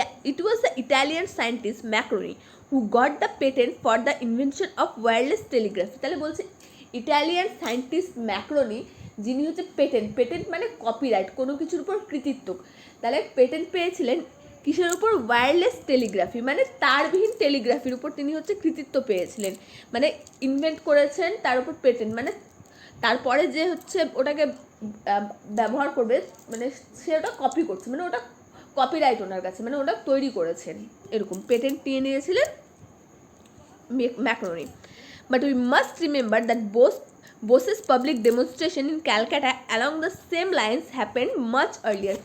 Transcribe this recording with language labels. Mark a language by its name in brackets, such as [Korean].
[English] It was the Italian scientist Marconi who got the patent for the invention of wireless telegraphy. [Bangla] তাহলে বলছে Italian scientist macaroni, যিনি হচ্ছে patent মানে copyright, কোনো কিছুর উপর কৃতিত্ব। তাহলে পেটেন্ট পেয়েছিলেন কিসের উপর? ওয়্যারলেস টেলিগ্রাফি, মানে তারবিহীন টেলিগ্রাফির উপর তিনি হচ্ছে কৃতিত্ব পেয়েছিলেন, মানে ইনভেন্ট করেছেন তার উপর পেটেন্ট, মানে তারপরে যে হচ্ছে ওটাকে ব্যবহার করবে মানে সে ওটা কপি করছে, মানে ওটা কপিরাইট ওনার কাছে, মানে ওটা তৈরি করেছেন, এরকম পেটেন্ট নিয়ে নিয়েছিলেন macaroni. [English] But we must remember that Bose's public demonstration in Calcutta along the same lines happened much earlier.